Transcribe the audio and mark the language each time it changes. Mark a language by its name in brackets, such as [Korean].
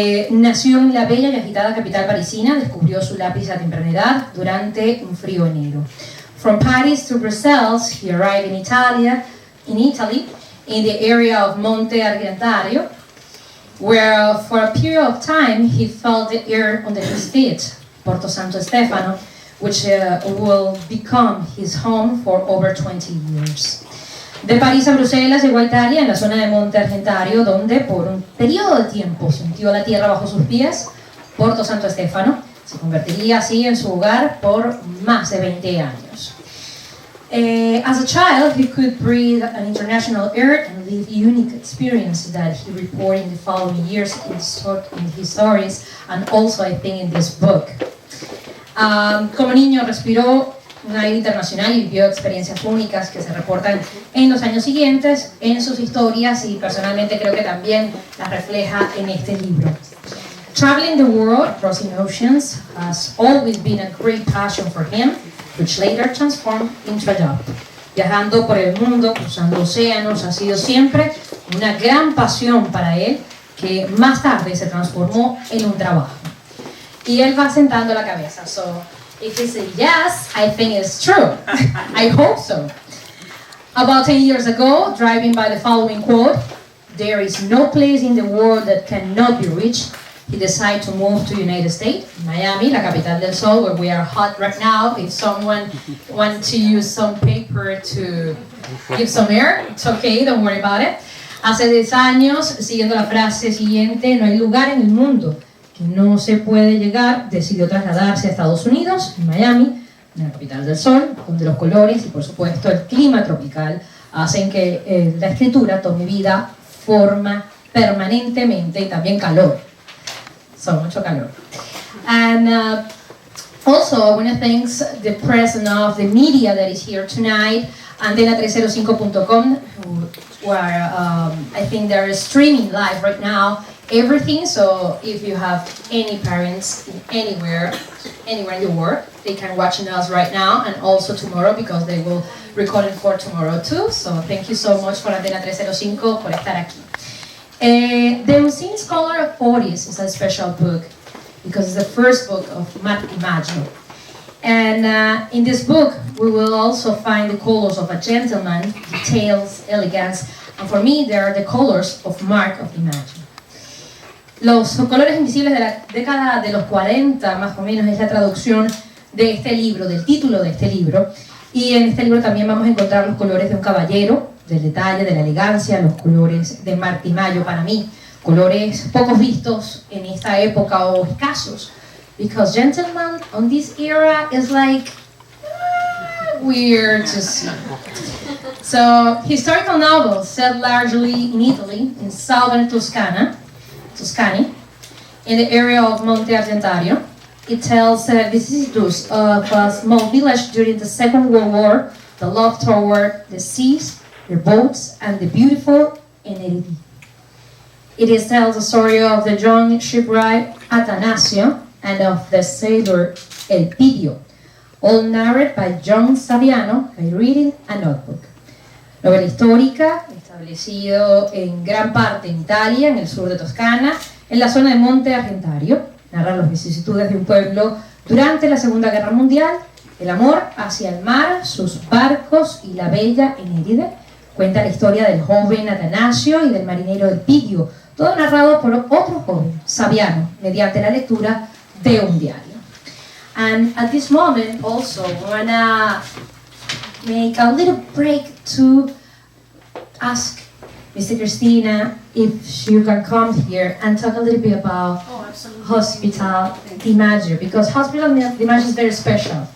[Spanish] Nació en la bella y agitada capital parisina, descubrió su lápiz a temprana edad durante un frío enero. [English] From Paris to Brussels, he arrived in Italy, in the area of Monte Argentario, where for a period of time he felt the air under his feet, Porto Santo Stefano, which will become his home for over 20 years. [Spanish] De París a Bruselas llegó a Italia, en la zona de Monte Argentario, donde por un periodo de tiempo sintió la tierra bajo sus pies. Porto Santo Stefano se convertiría así en su hogar por más de 20 años. [English] As a child, he could breathe an international air and live unique experiences that he reported in the following years in his stories and also, I think, in this book. [Spanish] Como niño respiró un aire internacional y vivió experiencias únicas que se reportan en los años siguientes en sus historias y personalmente creo que también las refleja en este libro. [English] Traveling the world, crossing oceans, has always been a great passion for him, which later transformed into a job. [Spanish] Viajando por el mundo, cruzando océanos, ha sido siempre una gran pasión para él que más tarde se transformó en un trabajo. Y él va sentando la cabeza. [English] So, if he says yes, I think it's true. I hope so. About 10 years ago, driving by the following quote, "There is no place in the world that cannot be reached," he decided to move to United States, Miami, [Spanish] la capital del sol, [English] where we are hot right now. If someone wants to use some paper to give some air, it's okay, don't worry about it. [Spanish] Hace 10 años, siguiendo la frase siguiente, no hay lugar en el mundo que no se puede llegar, decidió trasladarse a Estados Unidos, en Miami, en la capital del sol, donde los colores y por supuesto el clima tropical hacen que la escritura tome vida, forma permanentemente y también calor. So, mucho calor. [English] And also I want to thank the presence of the media that is here tonight, antena305.com, where I think they're streaming live right now everything, so if you have any parents anywhere in the world, they can watch us right now and also tomorrow because they will record it for tomorrow too. So thank you so much for Antena 305 [Spanish] por estar aquí. [English] The Unseen Scholar of 40s is a special book because it's the first book of Marc and Maggio. And in this book, we will also find the colors of a gentleman, details, elegance, and for me, they are the colors of Marc of Maggio. [Spanish] Los colores invisibles de la década de los 40, más o menos, es la traducción de este libro, del título de este libro. Y en este libro también vamos a encontrar los colores de un caballero, del detalle, de la elegancia, los colores de Marc y Maggio para mí. Colores pocos vistos en esta época o escasos. [English] Because gentleman on this era is like weird to see. So, historical novels set largely in Italy, in southern Tuscany, in the area of Monte Argentario. It tells vicissitudes of a small village during the Second World War, the love toward the seas, the boats, and the beautiful Eneridy. It tells the story of the young shipwright Atanasio and of the sailor Elpidio, all narrated by John Saviano by reading a notebook. [Spanish] Novela histórica, establecido en gran parte en Italia, en el sur de Toscana, en la zona de Monte Argentario. Narra las vicisitudes de un pueblo durante la Segunda Guerra Mundial, el amor hacia el mar, sus barcos y la bella Enéride. Cuenta la historia del joven Atanasio y del marinero Elpidio, todo narrado por otro joven, Saviano, mediante la lectura de un diario. [English] And at this moment also I wanna make a little break to ask Mr. Cristina if she can come here and talk a little bit about Hospital Di Maggio, because Hospital Di Maggio is very special.